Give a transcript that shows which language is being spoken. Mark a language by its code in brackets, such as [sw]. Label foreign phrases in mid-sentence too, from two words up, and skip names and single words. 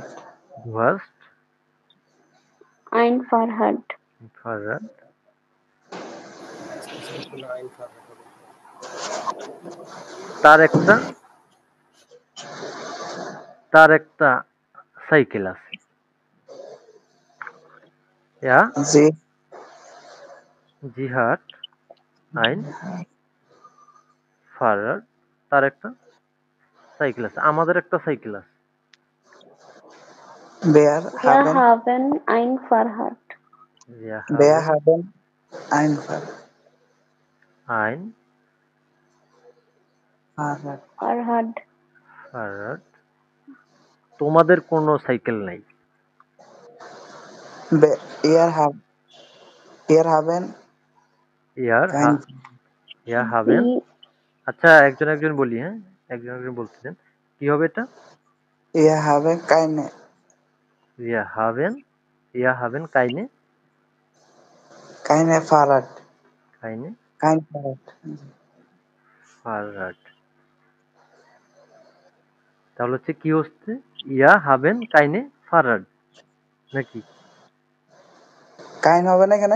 [de] Du hast ein Fahrrad. [bn] Fahrrad. তার একটা তার একটা সাইকেল আছে। Ja, জি [de] sie hat ein Fahrrad. [bn] তার একটা সাইকেল আছে, আমাদের একটা সাইকেল আছে। [de] বেয়ার Wir হাবেন haben ein Fahrrad. Wir বেয়ার haben haben ein Fahrrad ein ফারাদ Fahrrad. Fahrrad. [bn] তোমাদের কোনো সাইকেল নাই। [de] ihr hab ihr haben Ihr, কাইন ihr haben, Sie, [bn] আচ্ছা একজন একজন বলি, হ্যাঁ, একজন একজন বলতেছেন, কি হবে এটা? [de] ihr habe keine Wir haben, ihr haben keine, keine Fahrrad keine kein Fahrrad [bn] Fahrrad. তাহলে হচ্ছে কি হচ্ছে? [de] ihr haben keine Fahrrad নাকি? [bn] কাইন হবে না কেন?